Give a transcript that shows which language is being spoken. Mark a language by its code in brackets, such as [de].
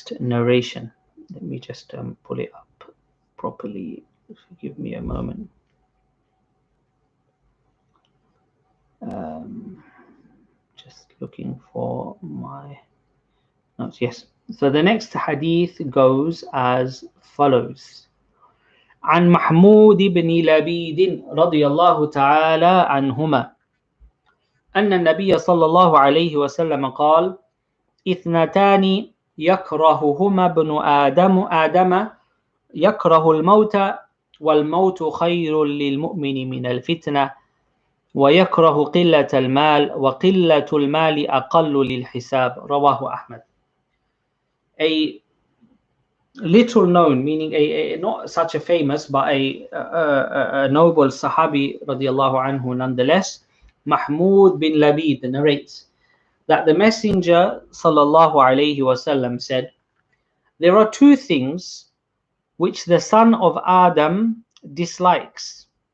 [en] Let me just pull it up properly. Give me a moment. Just looking for my notes. Yes. So the next hadith goes as follows. [ar] عن محمود بن لبيد رضي الله تعالى عنهما أن النبي صلى الله عليه وسلم قال: اثنتان يكرههما ابن آدم يكره الموت والموت خير للمؤمن من الفتنة ويكره قلة المال وقلة المال أقل للحساب. رواه أحمد. [en] A little known, meaning a not such a famous, but a noble Sahabi radiallahu anhu nonetheless, Mahmud bin Labid narrates that the Messenger sallallahu alayhi wasallam said, there are two things which the son of Adam dislikes.